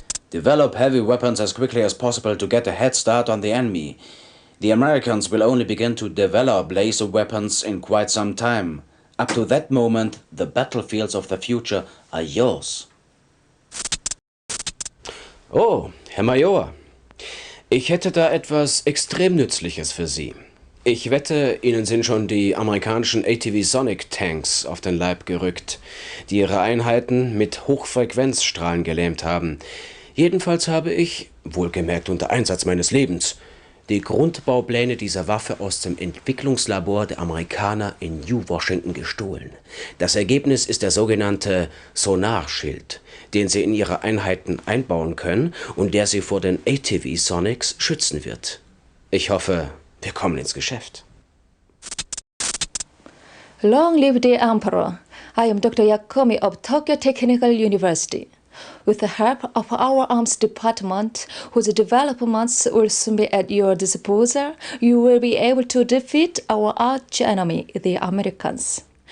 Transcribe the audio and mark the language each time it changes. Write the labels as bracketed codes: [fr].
[en] Develop heavy weapons as quickly as possible to get a head start on the enemy. The Americans will only begin to develop laser weapons in quite some time. Up to that moment, the battlefields of the future are yours. [de] Oh, Herr Major, ich hätte da etwas extrem Nützliches für Sie. Ich wette, Ihnen sind schon die amerikanischen ATV Sonic Tanks auf den Leib gerückt, die Ihre Einheiten mit Hochfrequenzstrahlen gelähmt haben. Jedenfalls habe ich, wohlgemerkt unter Einsatz meines Lebens, die Grundbaupläne dieser Waffe aus dem Entwicklungslabor der Amerikaner in New Washington gestohlen. Das Ergebnis ist der sogenannte Sonarschild, den Sie in Ihre Einheiten einbauen können und der Sie vor den ATV Sonics schützen wird. Ich hoffe, wir kommen ins Geschäft. [en] Long live the Emperor. I am Dr. Yakomi of Tokyo Technical University. With the help of our arms department, whose developments will soon be at your disposal, you will be able to defeat our arch-enemy, the Americans.